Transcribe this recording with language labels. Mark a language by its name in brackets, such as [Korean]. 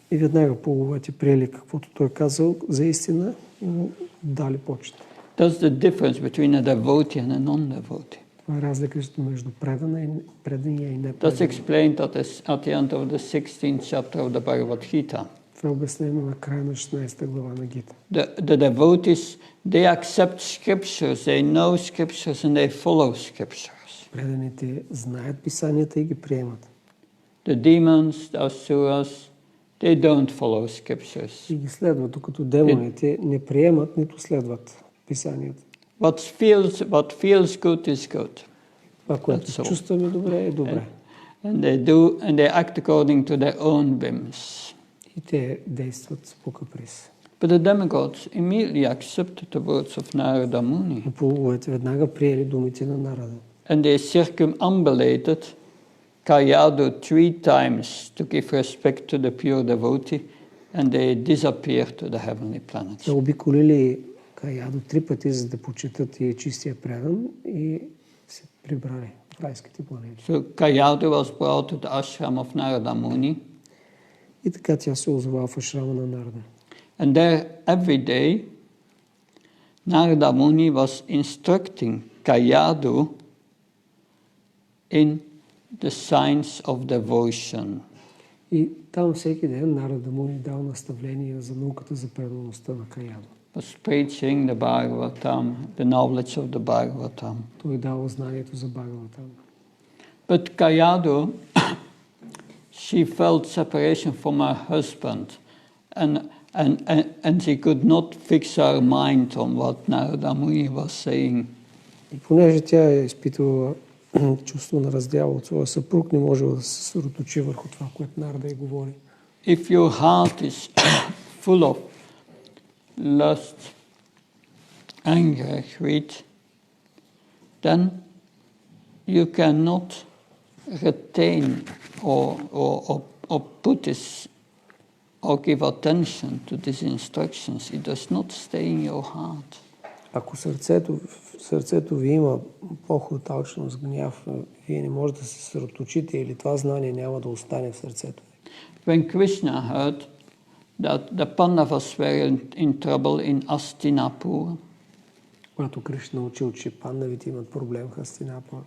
[Bulgarian] И веднага полуговете приели каквото той казал за истина и му дали почет. [English] That's the difference between a devotee and a non-devotee. [Bulgarian] Това е разликата между предания и непредания. [English] That's explained at the end of the 16th chapter of the Bhagavad Gita. [Bulgarian] Това е обяснено на края на 16 глава на Гита. [English] The devotees, they accept scriptures, they know scriptures and they follow scriptures. [Bulgarian] Преданите знаят писанията и ги приемат. [English] The demons, the asuras, they don't follow scriptures. [Bulgarian] И ги следват, докато демоните не приемат, нито следват писанията. [English] What feels good is good. [Bulgarian] Това, което чувстваме добре, е добре. [English] And they act according to their own whims. [Bulgarian] И те действат по каприз. [English] But the demigods immediately accepted the words of Narada Muni. [Bulgarian] И полуговете веднага приели думите на Нарада. [English] And they circumambulated Kayadu 3 times to give respect to the pure devotee, and they disappeared to the heavenly planets. [Bulgarian] Те обиколили Каядо 3 пъти, за да почитат и чистия предан и се прибрали в райските планети. [English] So Kayadu was brought to the ashram of Narada Muni. [Bulgarian] И така тя се озова в ашрама на Нарада. [English] And there every day Narada Muni was instructing Kayadu in the science of devotion. [Bulgarian] И там всеки ден Нарада Муни дал наставления за науката за предаността на Каядо. [English] Was preaching the Bhagavatam, the knowledge of the Bhagavatam. [Bulgarian] Той дал знанието за Бхагаватам. [English] But Kayadu, she felt separation from her husband, and she could not fix her mind on what Narada Muni was saying. [Bulgarian] И понеже тя е изпитвала чувство на раздяла от своя съпруг, не можела да се съсредоточи върху това, което Нарада й говори. [English] If your heart is full of lust, anger, greed, then you cannot retain or put this or give attention to these instructions, it does not stay in your heart. [Bulgarian] Ако в сърцето ви има похот, алчност, гняв, вие не можете да се съсредоточите или това знание няма да остане в сърцето ви. [English] When Krishna heard that the Pandavas were in trouble in Hastinapur, [Bulgarian] Когато Кришна учил, че пандавите имат проблем в Хастинапур,